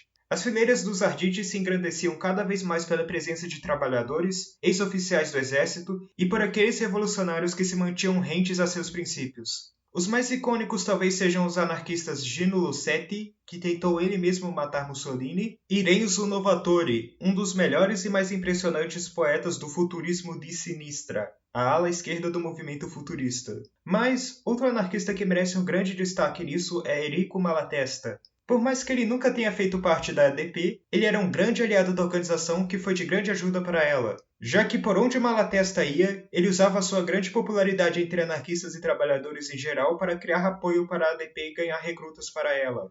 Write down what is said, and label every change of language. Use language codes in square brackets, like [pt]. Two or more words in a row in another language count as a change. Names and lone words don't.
[pt] As fileiras dos Arditi se engrandeciam cada vez mais pela presença de trabalhadores, ex-oficiais do exército e por aqueles revolucionários que se mantinham rentes a seus princípios. Os mais icônicos talvez sejam os anarquistas Gino Lucetti, que tentou ele mesmo matar Mussolini, e Renzo Novatore, um dos melhores e mais impressionantes poetas do [it] futurismo di sinistra, [pt] a ala esquerda do movimento futurista. Mas, outro anarquista que merece um grande destaque nisso é Enrico Malatesta. Por mais que ele nunca tenha feito parte da ADP, ele era um grande aliado da organização que foi de grande ajuda para ela, já que por onde Malatesta ia, ele usava sua grande popularidade entre anarquistas e trabalhadores em geral para criar apoio para a ADP e ganhar recrutas para ela.